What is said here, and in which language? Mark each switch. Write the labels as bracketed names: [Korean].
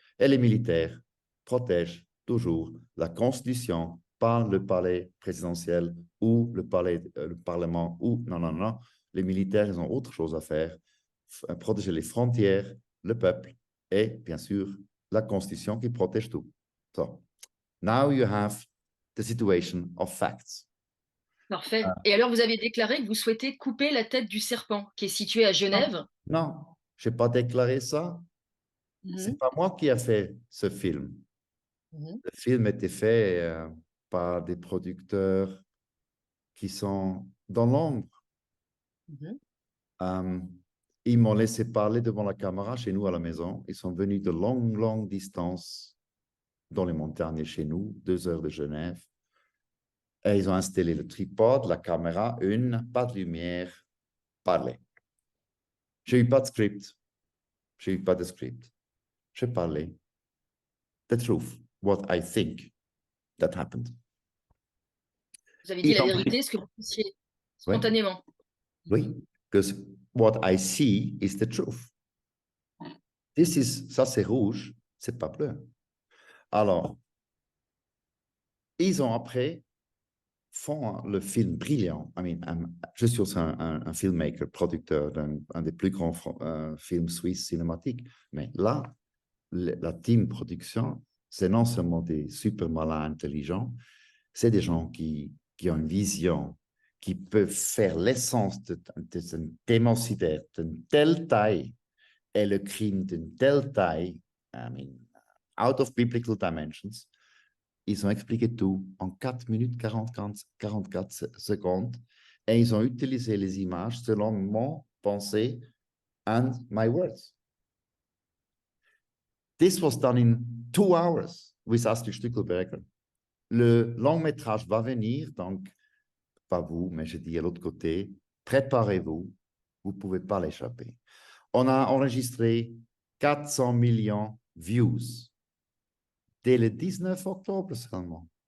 [French] Et les militaires protègent toujours la Constitution, pas le palais présidentiel ou le Parlement ou non, non, non. Les militaires, ils ont autre chose à faire, protéger les frontières, le peuple et, bien sûr, la Constitution qui protège tout. [English] So, now you have the situation of facts. [French] Parfait. Et alors, vous avez déclaré que vous souhaitez couper la tête du serpent, qui est situé à Non, Genève. non, je n'ai pas déclaré ça. C'est Mhm. pas moi qui a fait ce film. Mhm. Le film a été fait par des producteurs qui sont dans l'ombre. Mhm. Euh, Ils m'ont laissé parler devant la caméra chez nous à la maison. Ils sont venus de longues, longues distances dans les montagnes chez nous, 2 heures de Genève. Et ils ont installé le tripode, la caméra, pas de lumière, parler. J'ai eu pas de script. J'ai eu pas de script. J'ai parlé. [English] The truth, what I think that happened. [French] Vous avez dit Ils la ont pris, vérité, ce que vous pensiez oui, spontanément. oui, [English] because what I see is the truth. [French] Ça c'est rouge, c'est pas bleu. Alors, ils ont après font le film brillant. Je suis aussi un filmmaker, producteur d'un des plus grands films suisses cinématiques. Mais là, la team production, c'est non seulement des super malins intelligents, c'est des gens qui ont une vision, qui peuvent faire l'essence d'un démocidaire d'une telle taille et le crime d'une telle taille, [English] out of biblical dimensions. [French] Ils ont expliqué tout en 4 minutes 44 secondes et ils ont utilisé les images selon mon pensée [English] and my words. This was done in 2 hours with Astrid Stückelberger. [French] Le long métrage va venir, donc pas vous, mais je dis à l'autre côté, préparez-vous, vous ne pouvez pas l'échapper. On a enregistré 400 millions views dès le 19 octobre seulement.